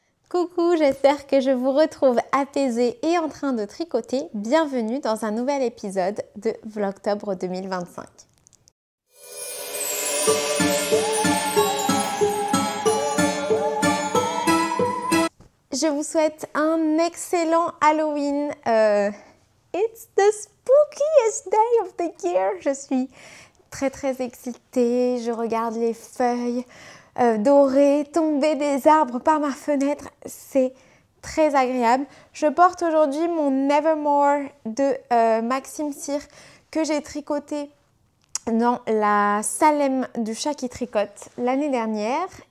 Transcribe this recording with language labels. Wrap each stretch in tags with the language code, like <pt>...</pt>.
<fr>Coucou, j'espère que je vous retrouve apaisée et en train de tricoter. Bienvenue dans un nouvel épisode de Vlogtobre 2025. Je vous souhaite un excellent Halloween.</fr> <en>It's the spookiest day of the year.</en> <fr>Je suis très excitée. Je regarde les feuilles dorées tomber des arbres par ma fenêtre. C'est très agréable. Je porte aujourd'hui mon Nevermore de Maxime Cyr que j'ai tricoté dans la Salem du chat qui tricote l'année dernière.</fr>